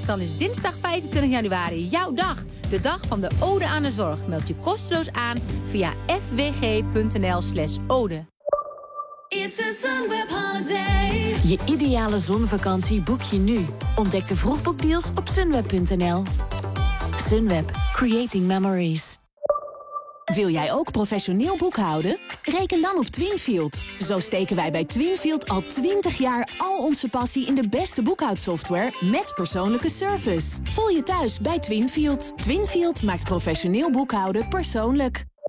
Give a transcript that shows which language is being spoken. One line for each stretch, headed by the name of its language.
Dutch: Dan is dinsdag 25 januari jouw dag. De dag van de ode aan de zorg. Meld je kosteloos aan via fwg.nl/ode.
English: It's a Sunweb holiday.
Dutch: Je ideale zonvakantie boek je nu. Ontdek de vroegboekdeals op sunweb.nl.
English: Sunweb, creating memories.
Dutch: Wil jij ook professioneel boekhouden? Reken dan op Twinfield. Zo steken wij bij Twinfield al 20 jaar al onze passie in de beste boekhoudsoftware met persoonlijke service. Voel je thuis bij Twinfield. Twinfield maakt professioneel boekhouden persoonlijk.